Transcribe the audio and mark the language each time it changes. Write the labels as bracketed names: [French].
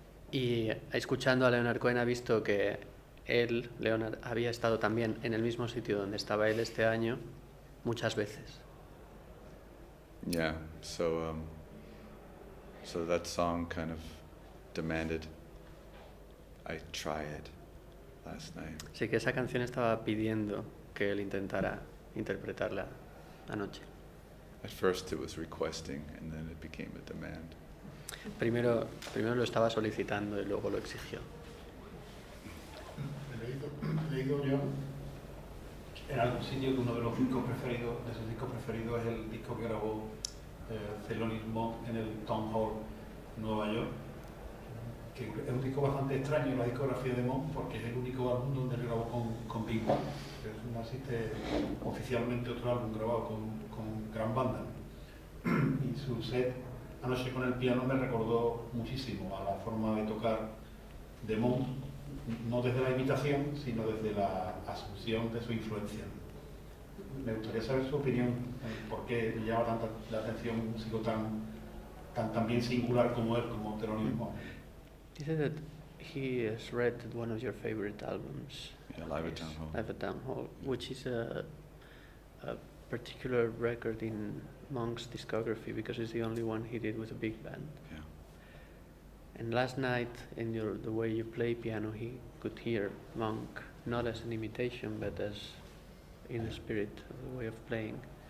[Spanish] Y escuchando a Leonard Cohen ha visto que él, Leonard, había estado también en el mismo sitio donde estaba él este año muchas veces. [English] Yeah, so that song kind of demanded I try it last night. [Spanish] Así que esa canción estaba pidiendo que él intentara interpretarla anoche. [English] At first it was requesting and then it became a demand. [Spanish] Primero lo estaba solicitando y luego lo exigió. He leído yo en algún sitio que uno de sus discos preferidos es el disco que grabó Thelonious Monk en el Town Hall, Nueva York, que es un disco bastante extraño en la discografía de Monk porque es el único álbum donde él grabó con Big Band. No existe oficialmente otro álbum grabado con gran banda. Y su set Anoche con el piano me recordó muchísimo a la forma de tocar de Monk, no desde la imitación, sino desde la asunción de su influencia. Me gustaría saber su opinión, por qué le llama tanta la atención un músico tan bien singular como él, como Thelonious Monk. [English] You said that he has read one of your favorite albums. Yeah, Live at Town Hall. Live at Town Hall, which is a particular record in Monk's discography because it's the only one he did with a big band. Yeah. And last night, in the way you play piano, he could hear Monk not as an imitation, but as in the spirit of the way of playing.